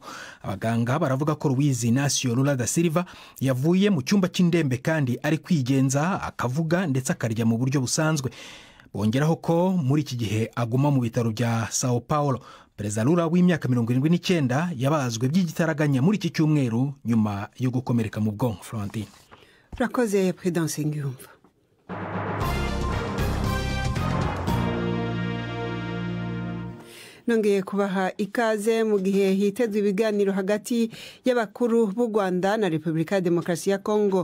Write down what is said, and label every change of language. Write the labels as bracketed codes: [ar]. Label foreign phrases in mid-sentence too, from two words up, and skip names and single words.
[rw] Abaganga baravuga ko Luiz Inácio Lula da Silva yavuye mu cyumba cy'indembe kandi ari kwigenza, akavuga ndetse akarya mu buryo busanzwe. Bongeraho ko muri iki gihe aguma mu bitaro bya Sao Paulo. Perezida Lula w'imyaka 79 yabazwe by'igitaraganya muri iki cyumweru nyuma yo gukomereka mu bwonko. Florentine. Urakoze Prudence Ngiyumva. Nongeye kubaha ikaze mu gihe hitezwe ibiganiro hagati y'abakuru b'u Rwanda na Repubulika ya Demokarasi ya Kongo.